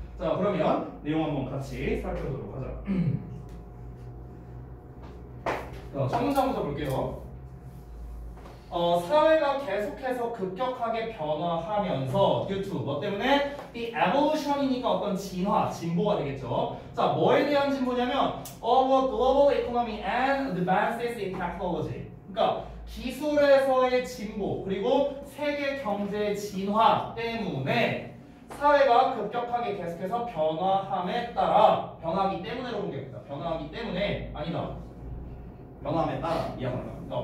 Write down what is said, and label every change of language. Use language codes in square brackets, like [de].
[ko] 자, 그러면 내용 한번 같이 살펴보도록 하자. 자, 첫 문장부터 볼게요. 사회가 계속해서 급격하게 변화하면서 [en] due to [ko] 뭐 때문에 [en] the evolution [ko] 이니까 어떤 진화, 진보가 되겠죠. 자, 뭐에 대한 진보냐면 [en] of a global economy and advances in technology. [ko] 그러니까 기술에서의 진보 그리고 세계 경제의 진화 때문에 사회가 급격하게 계속해서 변화함에 따라 변화하기 때문에로 본 게 있다. 변화하기 때문에 아니다. 변화함에 따라 이해합니다.